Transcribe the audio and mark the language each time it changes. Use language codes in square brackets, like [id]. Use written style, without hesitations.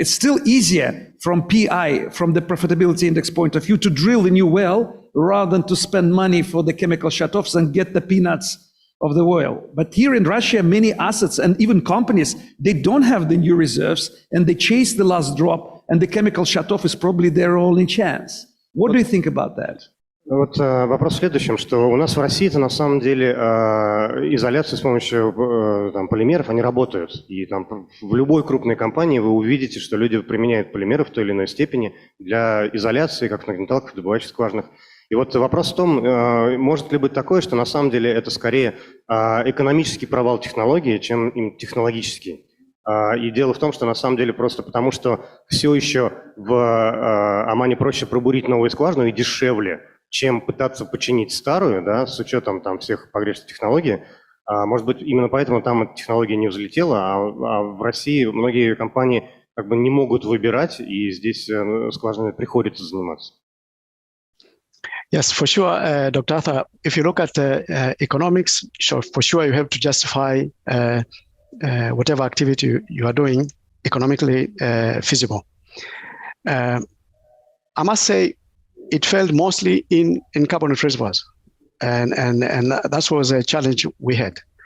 [en] It's still easier from PI, from the profitability index point of view, to drill a new well rather than to spend money for the chemical shut-offs and get the peanuts of the oil. But here in Russia, many assets and even companies, they don't have the new reserves and they chase the last drop, and the chemical shut-off is probably their only chance. What do you think about that? [ru] Вот вопрос в следующем, что у нас в России-то на самом деле изоляция с помощью полимеров, они работают. И там в любой крупной компании вы увидите, что люди применяют полимеры в той или иной степени для изоляции, как в нагнеталках, добывающих скважинах. И вот вопрос в том, может ли быть такое, что на самом деле это скорее экономический провал технологии, чем технологический. И дело в том, что на самом деле просто потому, что все еще в Омане проще пробурить новую скважину и дешевле, чем пытаться починить старую, да, с учетом там всех погрешных технологий. Может быть, именно поэтому там эта технология не взлетела, а в России многие компании как бы не могут выбирать, и здесь скважинами приходится заниматься. [en] Yes, for sure, Dr. Arthur. If you look at economics, so for sure you have to justify whatever activity you are doing economically feasible. I must say, it failed mostly in carbonate reservoirs, and that was a challenge we had.